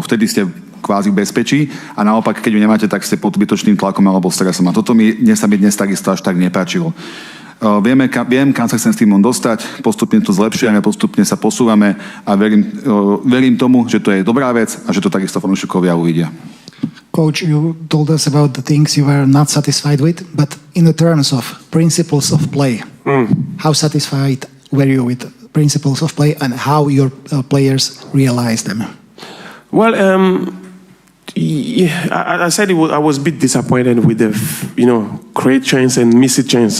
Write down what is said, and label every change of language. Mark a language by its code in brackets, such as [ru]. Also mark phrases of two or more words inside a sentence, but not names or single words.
[sk] Vtedy ste kvázi v bezpečí a naopak, keď ju nemáte, tak ste pod zbytočným tlakom alebo stresom. A toto sa mi dnes takisto až tak nepáčilo. Viem, kam sa chcem s týmom dostať, postupne to zlepšujeme, postupne sa posúvame a verím tomu, že to je dobrá vec a že to takisto fanúšikovia uvidia. [en] Coach, you told us about the things you were not satisfied with, but in the terms of principles of play, how satisfied were you with principles of play and how your players realized them? Well, I said I was a bit disappointed with the, create chance and miss it chance.